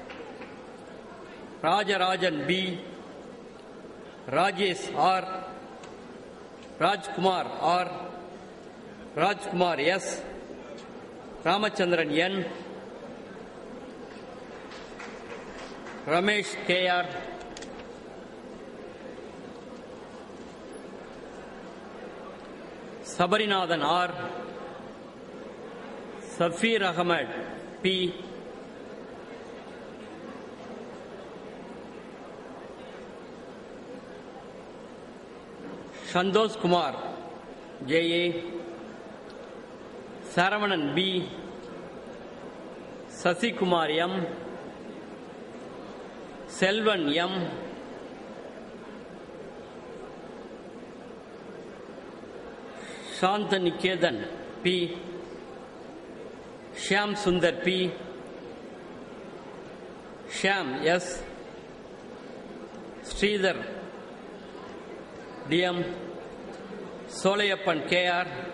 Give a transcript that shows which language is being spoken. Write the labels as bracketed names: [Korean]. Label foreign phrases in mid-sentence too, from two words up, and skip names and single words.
[English] Rajarajan B, Rajesh R, Rajkumar R, Rajkumar S, Ramachandran N, Ramesh KR, Sabarinathan R, Safir Ahmed P, Shantosh Kumar J.A., Saravanan B, Sasi Kumar M, Selvan M, Shantaniketan P, Shyam Sundar P, Shyam S, Sridhar DM, Solayappan KR,